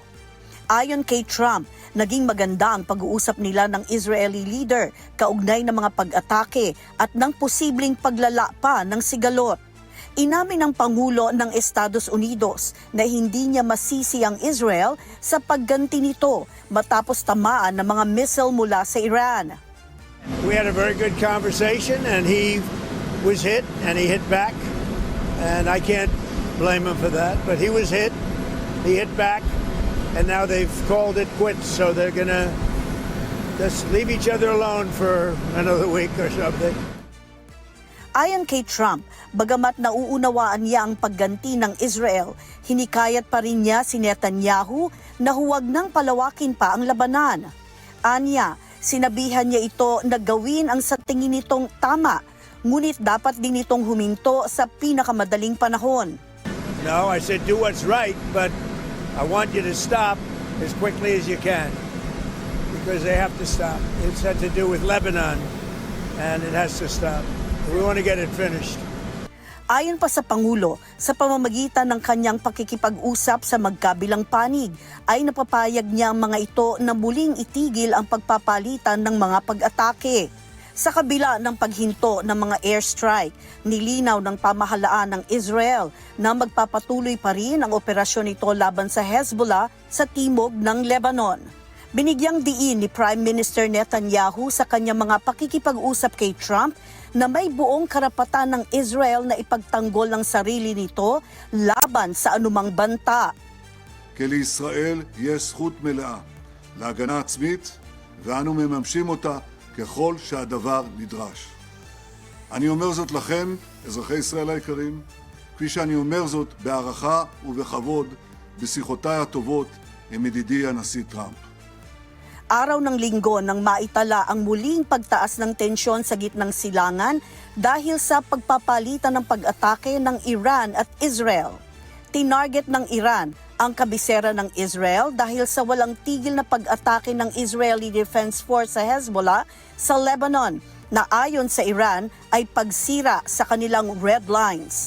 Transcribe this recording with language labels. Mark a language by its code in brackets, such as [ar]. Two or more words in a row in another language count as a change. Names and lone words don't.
[tl] Ayon kay Trump, naging maganda ang pag-uusap nila ng [en] Israeli leader [tl] kaugnay ng mga pag-atake at ng posibleng paglala pa ng sigalot. Inamin ng Pangulo ng Estados Unidos na hindi niya masisi ang Israel sa pagganti nito matapos tamaan ng mga missile mula sa Iran. [en] We had a very good conversation and he was hit and he hit back and I can't blame him for that, but he was hit, he hit back and now they've called it quits, so they're gonna just leave each other alone for another week or something. [tl] Ayon kay Trump, bagamat nauunawaan niya ang pagganti ng Israel, hinikayat pa rin niya si Netanyahu na huwag nang palawakin pa ang labanan. Anya, sinabihan niya ito na gawin ang sa tingin nitong tama, ngunit dapat din itong huminto sa pinakamadaling panahon. [en] No, I said do what's right, but I want you to stop as quickly as you can because they have to stop. It's had to do with Lebanon and it has to stop. We want to get it finished. [tl] Ayon pa sa Pangulo, sa pamamagitan ng kanyang pakikipag-usap sa magkabilang panig, ay napapayag niya ang mga ito na muling itigil ang pagpapalitan ng mga pag-atake. Sa kabila ng paghinto ng mga airstrike, nilinaw ng pamahalaan ng Israel na magpapatuloy pa rin ang operasyon nito laban sa Hezbollah sa timog ng Lebanon. Binigyang diin ni [en] Prime Minister [tl] Netanyahu sa kanyang mga pakikipag-usap kay Trump na may buong karapatan ng Israel na ipagtanggol ang sarili nito laban sa anumang banta. [he] כי לישראל יש זכות מלאה להגנה עצמית ואנו מממשים אותה ככל שהדבר נדרש. אני אומר זאת לכם, אזרחי ישראל היקרים, כפי שאני אומר זאת בהערכה ובכבוד בשיחותיי הטובות עם ידידי הנשיא טראמפ. [tl] Araw ng linggo nang maitala ang muling pagtaas ng tensyon sa gitnang silangan dahil sa pagpapalitan ng pag-atake ng Iran at Israel. Tinarget ng Iran ang kabisera ng Israel dahil sa walang tigil na pag-atake ng Israeli Defense Force sa Hezbollah sa Lebanon na ayon sa Iran ay pagsira sa kanilang [en] red lines.